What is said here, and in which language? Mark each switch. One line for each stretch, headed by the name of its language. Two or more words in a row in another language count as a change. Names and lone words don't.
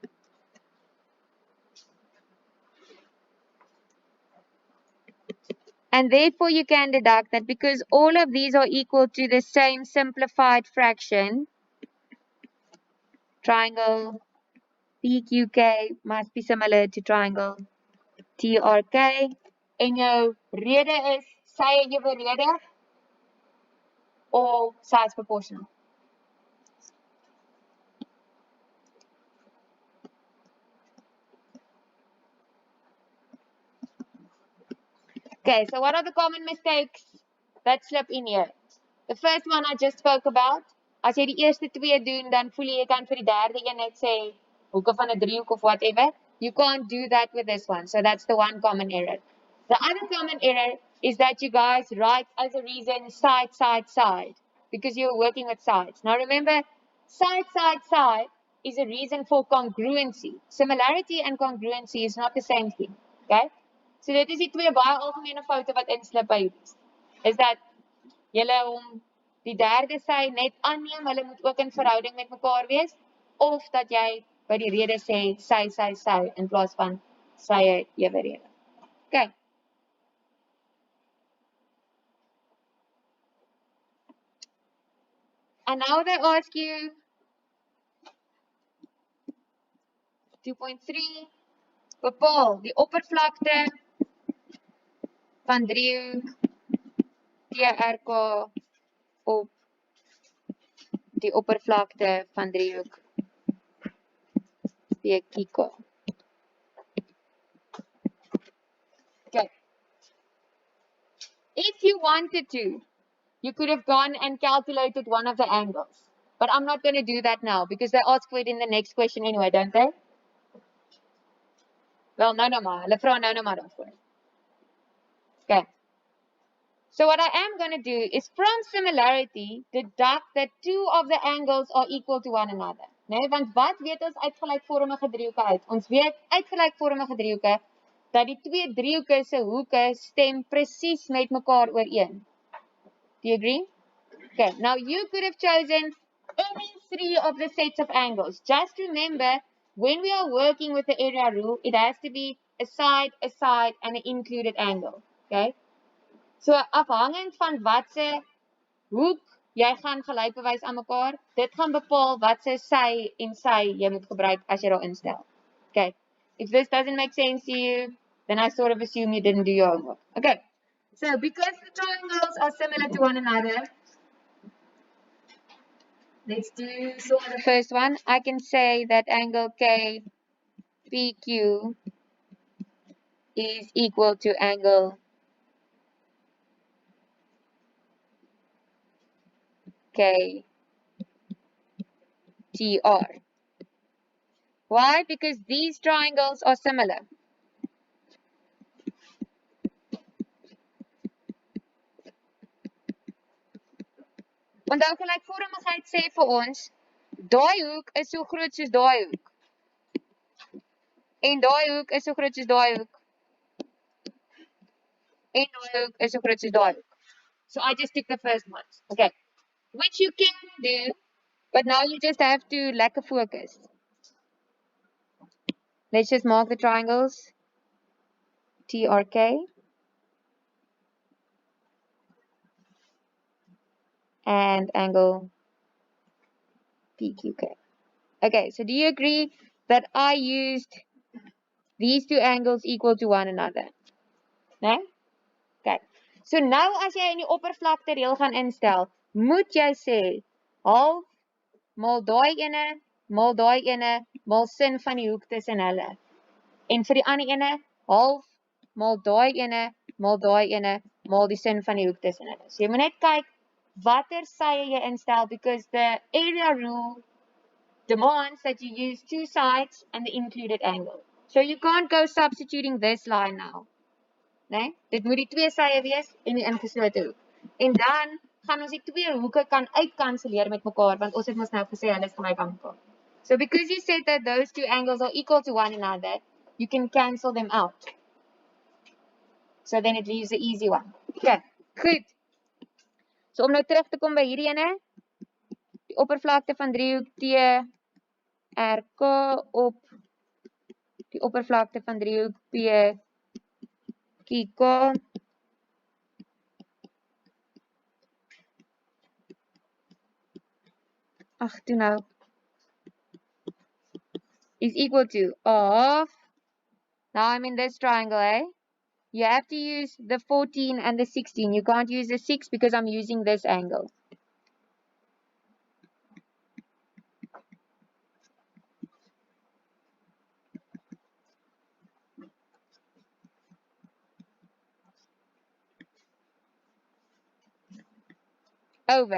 English: And therefore you can deduct that because all of these are equal to the same simplified fraction, triangle PQK must be similar to triangle TRK.
Afrikaans: En jou rede is sy evenredig
English: or size proportional. Okay, so what are the common mistakes that slip in here? The first one I just spoke about.
Afrikaans: As jy die eerste twee doen, dan voel jy kan vir die derde een net sê hoeke van 'n driehoek of whatever.
English: You can't do that with this one. So that's the one common error. The other common error is that you guys write as a reason side, side, side because you're working with sides. Now remember, side, side, side is a reason for congruency. Similarity and congruency is not the same thing. Okay?
Afrikaans: So dit is die twee baie algemene foute wat inslip by hierdie.
English: Is that
Afrikaans: julle om die derde sy net aanneem, hulle moet ook in verhouding met mekaar wees, of dat jy by die rede sê sy in plaas van sy eweredig.
English: Okay. And now they ask you 2.3,
Afrikaans: bepaal die oppervlakte van driehoek TRK op die oppervlakte van driehoek PQK.
English: Okay. If you wanted to, you could have gone and calculated one of the angles. But I'm not going to do that now because they ask for it in the next question anyway, don't they? Well, no maar.
Afrikaans: Hulle vra nou maar daarvoor.
English: Okay. So what I am going to do is from similarity deduct that two of the angles are equal to one another.
Afrikaans: Nee, want wat weet ons uit gelykvormige driehoeke uit? Ons weet uit gelykvormige driehoeke dat die twee driehoeke se hoeke stem presies met mekaar ooreen.
English: Do you agree? Okay, now you could have chosen any three of the sets of angles. Just remember, when we are working with the area rule, it has to be a side, and an included angle. Okay? So,
Afrikaans: afhangend van watse hoek jy gaan gelyk bewys aan mekaar, dit gaan bepaal watse sy en sy jy moet gebruik as jy daar instel.
English: Okay. If this doesn't make sense to you, then I sort of assume you didn't do your homework. Okay. So, because the triangles are similar to one another, let's do sort of the first one. I can say that angle KPQ is equal to angle KTR. Why? Because these triangles are similar.
Afrikaans: Onthou gelykvormigheid sê vir ons, daai hoek is so groot soos daai hoek. En daai hoek is so groot soos daai hoek. En daai hoek is so groot soos daai hoek.
English: So I just took the first ones. Okay. Which you can do, but now you just have to lekker focus. Let's just mark the triangles. TRK. And angle PQK. Okay, so do you agree that I used these two angles equal to one another?
Afrikaans: Nee? Okay. So nou as jy in die oppervlakte reël gaan instel, moet jy sê half maal daai ene maal sin van die hoek tussen hulle. En vir die ander ene half maal daai ene maal die sin van die hoek tussen hulle. So jy moet net kyk watter sye jy instel
English: because the area rule demands that you use two sides and the included angle. So you can't go substituting this line now.
Afrikaans: Nee, dit moet die twee sye wees en die ingeslote hoek. En dan gaan ons die twee hoeke kan uitkanselleer met mekaar want ons het mos nou gesê hulle is gelyk aan mekaar.
English: So because you said that those two angles are equal to one another, you can cancel them out. So then it leaves the easy one.
Afrikaans: Okay, goed. So om nou terug te kom by hierdie ene, die oppervlakte van driehoek TRK op die oppervlakte van driehoek PQK is
English: equal to
Afrikaans: of,
English: now I'm in this triangle, eh? You have to use the 14 and the 16. You can't use the 6 because I'm using this angle. Over.